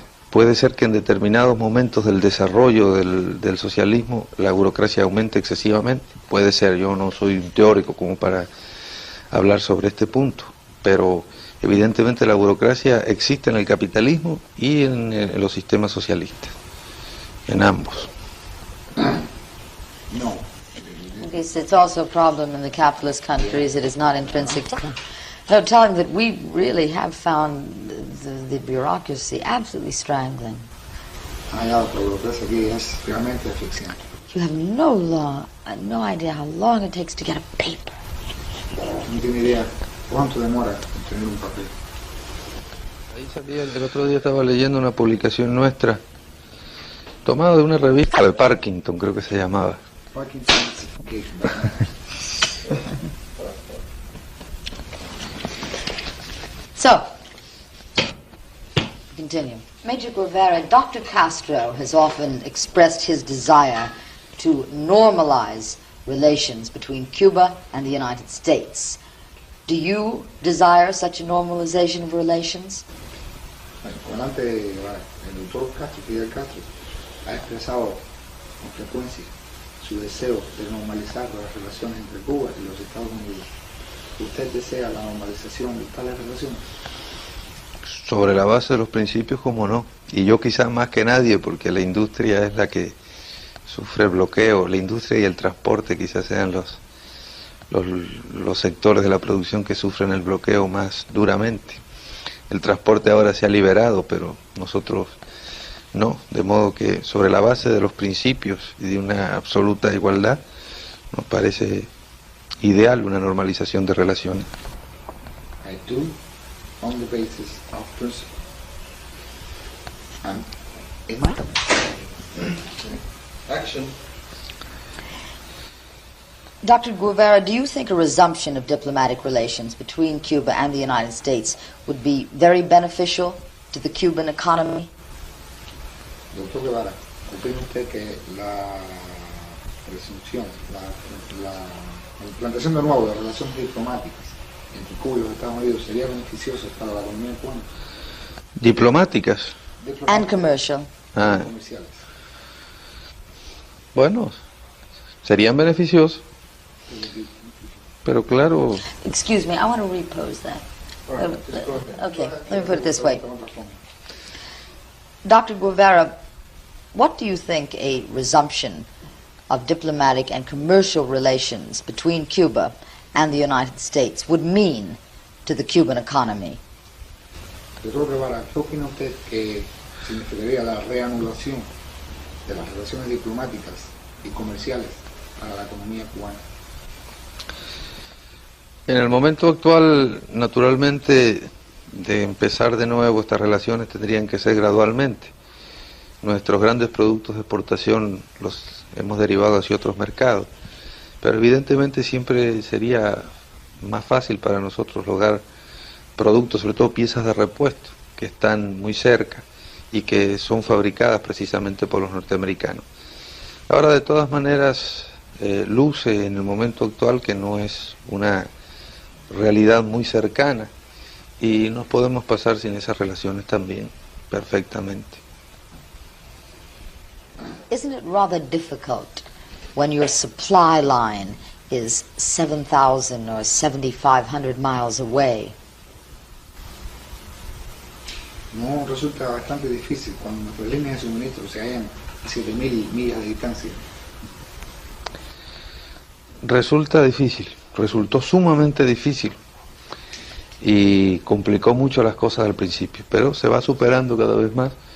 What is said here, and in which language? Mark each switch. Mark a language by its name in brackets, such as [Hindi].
[Spanish] Puede ser que en determinados momentos del desarrollo del socialismo la burocracia aumente excesivamente. Puede ser, yo no soy un teórico como para hablar sobre este punto, pero evidentemente la burocracia existe en el capitalismo y en los sistemas socialistas, en ambos. No. [English] Okay, so it's also a problem in the capitalist countries. It is not intrinsic. No, tell him that we really have found the bureaucracy absolutely strangling. [Spanish] La burocracia aquí es realmente asfixiante. [English] You have no idea how long it takes to get a paper. [Spanish] No tiene idea cuánto demora en tener un papel. Ahí salía, el otro día estaba leyendo una publicación nuestra, tomada de una revista de Parkinson, creo que se llamaba. [English] Parkinson's. So, continue. Major Guevara, Dr. Castro has often expressed his desire to normalize relations between Cuba and the United States. Do you desire such a normalization of relations? [Spanish] El comandante el doctor Castro, Fidel Castro, ha expresado con frecuencia su deseo de normalizar las relaciones entre Cuba y los Estados Unidos. ¿Usted desea la normalización de tales relaciones? Sobre la base de los principios, como no. Y yo quizás más que nadie, porque la industria es la que sufre el bloqueo. La industria y el transporte quizás sean los sectores de la producción que sufren el bloqueo más duramente. El transporte ahora se ha liberado, pero nosotros no. De modo que sobre la base de los principios y de una absoluta igualdad, nos parece ideal una normalización de relaciones. [English] I do, on the basis of principle. And Action. Dr. Guevara, do you think a resumption of diplomatic relations between Cuba and the United States would be very beneficial to the Cuban economy? [Spanish] Doctor Guevara, ¿opina usted que la resunción, la implantación de nuevo de relaciones diplomáticas entre Cuba y los Estados Unidos sería beneficiosa para la economía cubana? Diplomáticas. [English] And commercial. [Spanish] Comerciales. Bueno, serían beneficiosos, pero claro. [English] Excuse me, I want to repose that. Okay, let me put it this way. Dr. Guevara, what do you think a resumption of diplomatic and commercial relations between Cuba and the United States would mean to the Cuban economy? [Spanish] Doctor Guevara, ¿qué opina usted que significaría la reanudación de las relaciones diplomáticas y comerciales para la economía cubana? En el momento actual, naturalmente, de empezar de nuevo estas relaciones tendrían que ser gradualmente. Nuestros grandes productos de exportación los hemos derivado hacia otros mercados, pero evidentemente siempre sería más fácil para nosotros lograr productos, sobre todo piezas de repuesto, que están muy cerca y que son fabricadas precisamente por los norteamericanos. Ahora, de todas maneras, luce en el momento actual que no es una realidad muy cercana y nos podemos pasar sin esas relaciones también perfectamente. [English] Isn't it rather difficult when your supply line is 7,000 or 7,500 miles away? [Spanish] No, resulta bastante difícil cuando nuestras líneas de suministro se hallan a 7.000 millas de distancia. Resulta difícil, resultó sumamente difícil y complicó mucho las cosas al principio, pero se va superando cada vez más.